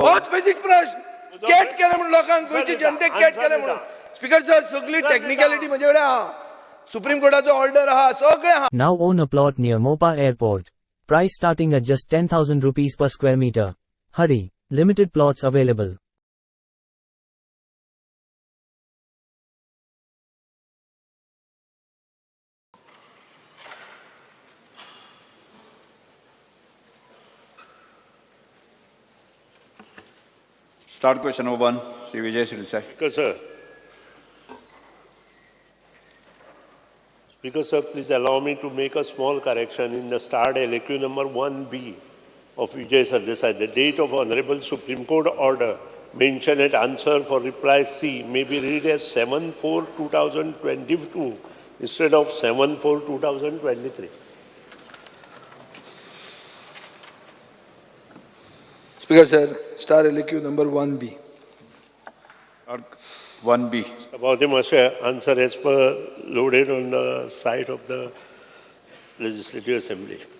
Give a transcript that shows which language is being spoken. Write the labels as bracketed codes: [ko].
[kok] होच बेसिक प्रश्न कॅट केले म्हणून लोकांक गोंयचे जनतेक कॅट केले म्हणून स्पीकर सर सगळी टेक्निकॅलिटी म्हजे कडेन आहा सुप्रीम कोर्टाचो ऑर्डर आहा सगळें आहा [en] Now own a plot near Mopa Airport. Price starting at just 10,000 rupees per square meter. Hurry, limited plots available. Start question number 1, Sri Vijay Sirsai. Speaker sir, please allow me to make a small correction in the starred LAQ number 1B of Vijay Sardesai. The date of Honorable Supreme Court order mentioned at answer for reply C may be read as 7/4/2022 instead of 7/4/2023. Speaker sir star LAQ number 1B. 1B. About the answer as per loaded on the site of the Legislative Assembly.